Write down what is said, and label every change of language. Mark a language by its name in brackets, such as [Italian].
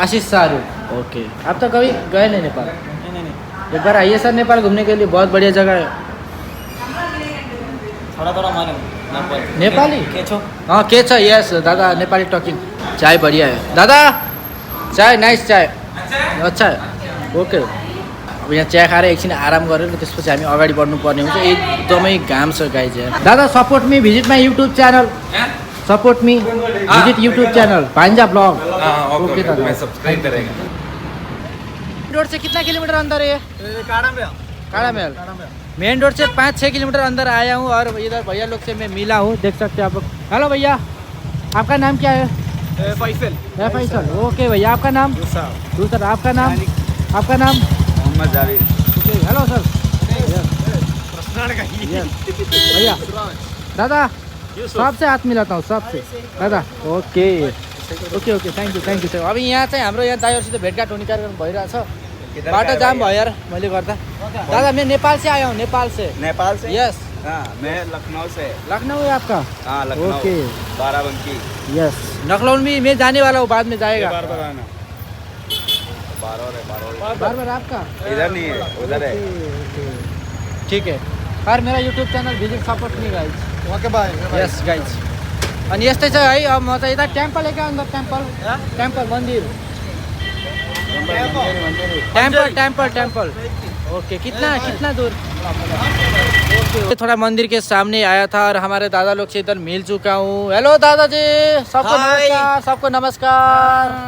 [Hindi] आशीष Shahrukh, okay. आप तो कभी गए नहीं नेपाल? नहीं, एक बार आइए सर नेपाल घूमने के लिए, बहुत बढ़िया जगह है। थोड़ा मालूम नेपाल। नेपाली? [Nepali] केचो। हाँ के छ, यस दादा, नेपाली टकिङ। [Hindi] चाय बढ़िया है दादा, चाय नाइस, चाय अच्छा है, ओके। [Nepali] अब यहाँ चिया खाएर एकछिन आराम गरेर त्यसपछि हामी अगाडि बढ्नुपर्ने हुन्छ। एकदमै घाम छ गाइज यहाँ। [English] दादा support me, visit my YouTube channel, support me, visit YouTube channel भान्जा blog. Okay दादा, [Hindi] मैं सब्सक्राइब करेगा। रोड से कितना किलोमीटर अंदर है? काड़ा महल। मेन रोड से 5-6 किलोमीटर अंदर आया हूँ। और इधर भैया लोग से मैं मिला हूँ, देख सकते हैं आप लोग। हेलो भैया, आपका नाम क्या है? फैसल। फैसल, ओके भैया। आपका नाम? दूसरा। आपका नाम? आपका नाम? Mohammad Javed. [English] Okay, hello sir. [Hindi] भैया दादा, सबसे हात मिलाता हूँ, सबसे दादा। [English] Okay okay okay, thank you sir. [Nepali] अब यहाँ चाहिँ हाम्रो यहाँ दाइहरूसित भेटघाट हुने कार्यक्रम भइरहेछ। बाटो जाम भयो यार मैले गर्दा। [Hindi] दादा मैं नेपाल से आया हूँ, नेपाल से। नेपाल से? [English] Yes. [Hindi] हाँ, मैं लखनऊ से। लखनऊ है आपका? हाँ, लखनऊ। [English] okay, [Hindi] बाराबंकी। [English] Yes. [Hindi] लखनऊ में मैं जाने वाला हूँ, बाद में जाएगा। बार आना। बार बार आपका? इधर नहीं है, उधर है। ओके, ठीक है। और मेरा [English] YouTube channel visit support me guys. Okay bye. [Nepali] यस गाइज। अनि यस्तै छ है। अब म चाहिँ यता [Hindi] टेम्पल है क्या, अंदर टेम्पल मंदिर, [Nepali] टेम्पल। [Hindi] ओके, कितना दूर? ओके, थोड़ा मंदिर के सामने आया था और हमारे दादा लोग से इधर मिल चुका हूँ। हेलो दादाजी, सबको नमस्कार, सबको नमस्कार।